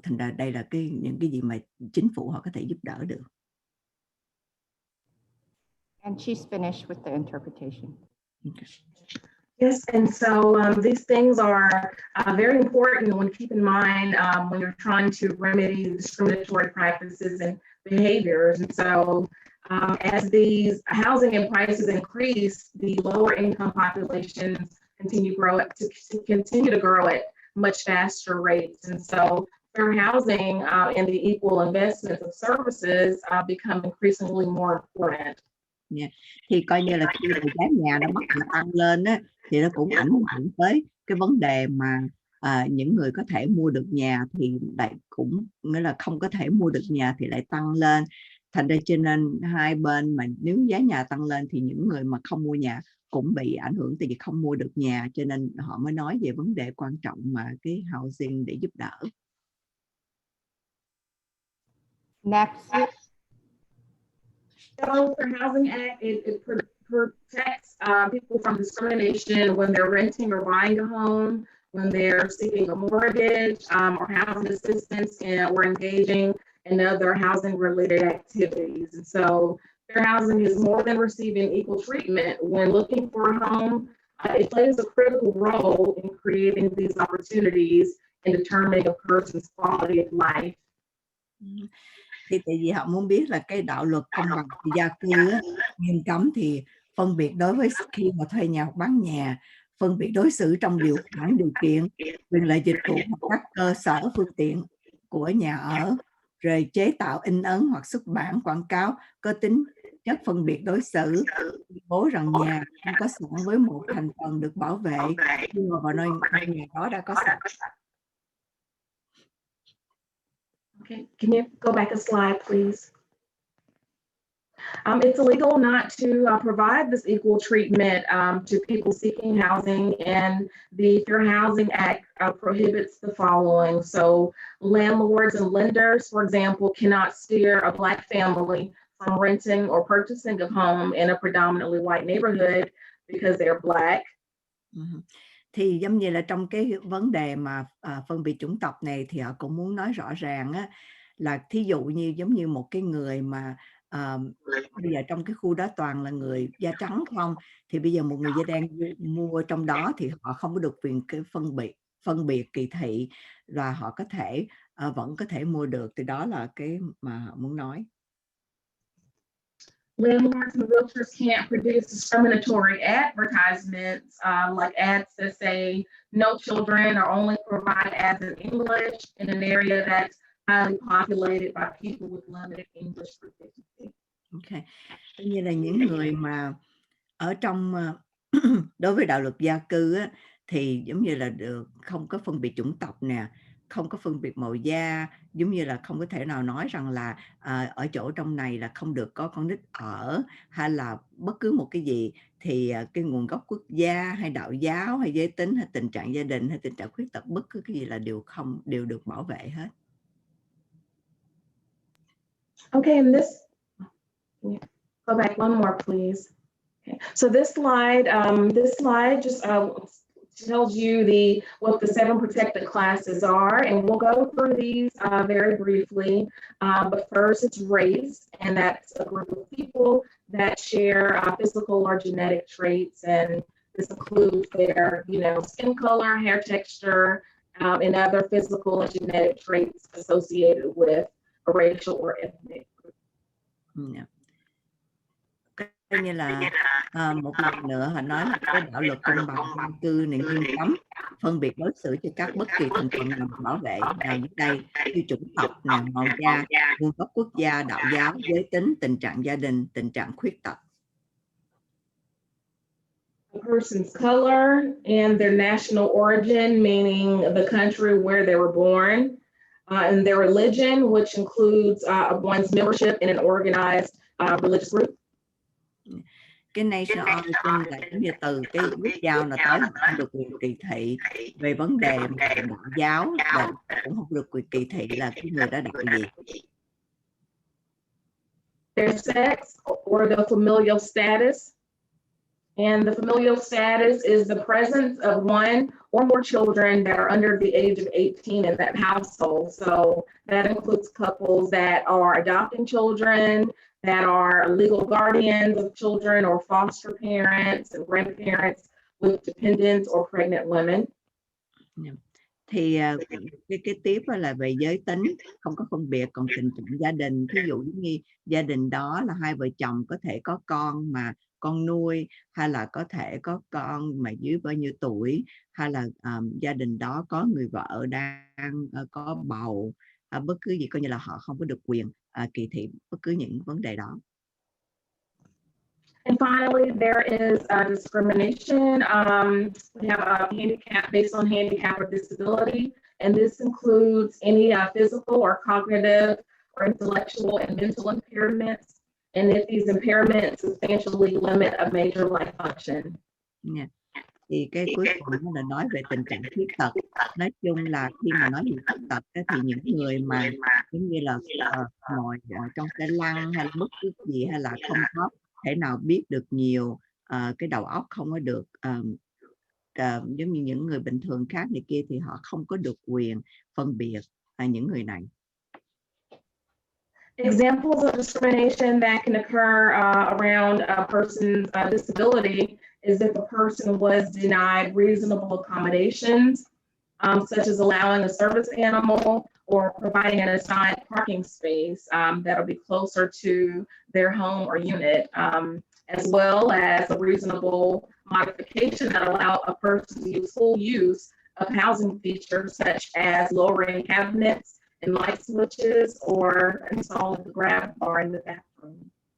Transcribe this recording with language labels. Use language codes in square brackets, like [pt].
[vi] Thành ra đây là những cái gì mà chính phủ họ có thể giúp đỡ được. [en] And she's finished with the interpretation. Okay. Yes, and so these things are very important when keep in mind when you're trying to remedy discriminatory practices and behaviors. And so as these housing and prices increase, the lower income populations continue to grow at much faster rates. And so fair housing and the equal investment of services become increasingly more important. Yeah. [vi] Thì coi như là khi giá nhà nó bắt đầu tăng lên á, thì nó cũng ảnh hưởng tới cái vấn đề mà những người có thể mua được nhà thì lại cũng nghĩa là không có thể mua được nhà thì lại tăng lên. Thành ra cho nên hai bên mà nếu giá nhà tăng lên thì những người mà không mua nhà cũng bị ảnh hưởng tại vì không mua được nhà, cho nên họ mới nói về vấn đề quan trọng mà cái housing để giúp đỡ. [en] Next. So the Housing Act, it protects people from discrimination when they're renting or buying a home, when they're seeking a mortgage or housing assistance, or engaging in other housing-related activities. And so fair housing is more than receiving equal treatment. When looking for a home, it plays a critical role in creating these opportunities and determining a person's quality of life. [vi] Thì tại vì họ muốn biết là cái đạo luật công bằng gia cư á, nghiêm cấm thì phân biệt đối với khi mà thuê nhà hoặc bán nhà, phân biệt đối xử trong điều kiện, quyền lợi dịch vụ hoặc các cơ sở phương tiện của nhà ở, rồi chế tạo in ấn hoặc xuất bản quảng cáo có tính chất phân biệt đối xử, bố rằng nhà không có sẵn với một thành phần được bảo vệ khi mà vào nơi nhà đó đã có sẵn. [en] Okay, can you go back a slide, please? It's illegal not to provide this equal treatment to people seeking housing, and the Fair Housing Act prohibits the following. So landlords and lenders, for example, cannot steer a Black family from renting or purchasing a home in a predominantly white neighborhood because they're Black. [vi] Thì giống như là trong cái vấn đề mà phân biệt chủng tộc này thì họ cũng muốn nói rõ ràng á, là thí dụ như giống như một cái người mà bây giờ trong cái khu đó toàn là người da trắng không, thì bây giờ một người da đen mua trong đó thì họ không có được quyền cái phân biệt kỳ thị, và họ có thể vẫn có thể mua được. Thì đó là cái mà họ muốn nói. [en] Landlords and realtors can't produce discriminatory advertisements like ads that say no children or only provide ads in English in an area that's highly populated by people with limited English proficiency. Okay. [vi] Tất nhiên là những người mà ở trong đối với đạo luật gia cư á, thì giống như là được không có phân biệt chủng tộc nè, không có phân biệt màu da, giống như là không có thể nào nói rằng là ở chỗ trong này là không được có con nít ở, hay là bất cứ một cái gì, thì cái nguồn gốc quốc gia hay đạo giáo hay giới tính hay tình trạng gia đình hay tình trạng khuyết tật, bất cứ cái gì là đều được bảo vệ hết. [en] Okay, and go back one more, please. Okay. So this slide just tells you what the 7 protected classes are, and we'll go through these very briefly. But first, it's race, and that's a group of people that share physical or genetic traits, and this includes their, skin color, hair texture, and other physical and genetic traits associated with a racial or ethnic group. Yeah. [vi] Coi như là một lần nữa họ nói là cái đạo luật công bằng dân cư này nghiêm cấm phân biệt đối xử cho các bất kỳ thành phần nào bảo vệ nào dưới đây như chủng tộc, màu da, nguồn gốc quốc gia, đạo giáo, giới tính, tình trạng gia đình, tình trạng khuyết tật. [en] A person's color and their national origin, meaning the country where they were born, and their religion, which includes one's membership in an organized religious group. [vi] Cái national origin là giống như từ cái quốc giao là tới không được quyền kỳ thị về vấn đề đạo giáo, và cũng không được quyền kỳ thị là cái người đó đạo gì. [en] Their sex or the familial status. And the familial status is the presence of one or more children that are under the age of 18 in that household. So that includes couples that are adopting children, that are legal guardians of children, or foster parents and grandparents with dependents or pregnant women. [vi] Thì cái tiếp là về giới tính, không có phân biệt. Còn tình trạng gia đình, ví dụ như gia đình đó là hai vợ chồng có thể có con mà con nuôi, hay là có thể có con mà dưới bao nhiêu tuổi, hay là gia đình đó có người vợ đang có bầu, bất cứ gì, coi như là họ không có được quyền kỳ thị bất cứ những vấn đề đó. [en] And finally, there is discrimination. We have a handicap based on handicap or disability, and this includes any physical or cognitive or intellectual and mental impairments, and if these impairments substantially limit a major life function. Yeah. [vi] Thì cái cuối cùng là nói về tình trạng khuyết tật. Nói chung là khi mà nói về khuyết tật thì những người mà giống như là ngồi trong xe lăn hay là bất cứ gì, hay là không có thể nào biết được nhiều, cái đầu óc không có được giống như những người bình thường khác này kia, thì họ không có được quyền phân biệt những người này. [en] Examples of discrimination that can occur around a person's disability is if a person was denied reasonable accommodations, such as allowing a service animal or providing an assigned parking space that'll be closer to their home or unit, as well as a reasonable modification that allow a person to use full use of housing features such as lowering cabinets and light switches or installing the grab bar in the bathroom.